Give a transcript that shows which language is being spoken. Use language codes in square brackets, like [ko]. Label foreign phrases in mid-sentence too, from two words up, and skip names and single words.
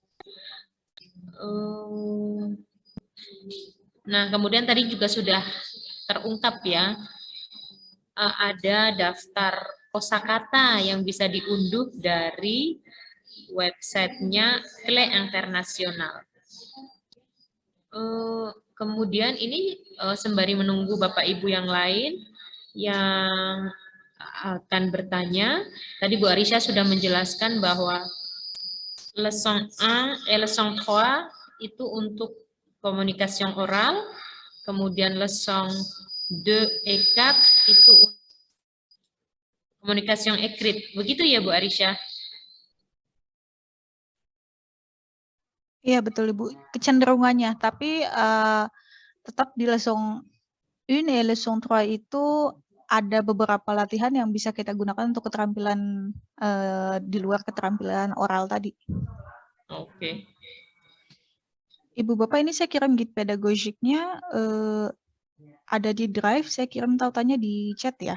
[id] Nah, kemudian tadi juga sudah terungkap ya, ada daftar kosakata yang bisa diunduh dari websitenya Cle Internasional. Kemudian ini sembari menunggu Bapak Ibu yang lain yang akan bertanya, tadi Bu Arisha sudah menjelaskan bahwa [fr] leçon 1 et leçon 3 [id] itu untuk komunikasi oral, kemudian [fr] leçon 2 et 4 [id] itu untuk komunikasi écrit. Begitu ya Bu Arisha? Iya betul Ibu, kecenderungannya. Tapi tetap di [fr] leçon 1 et leçon 3 [id] itu ada beberapa latihan yang bisa kita gunakan untuk keterampilan di luar keterampilan oral tadi. Oke. Ibu Bapak, ini saya kirim guide pedagogiknya ada di Drive, saya kirim tautannya di chat ya.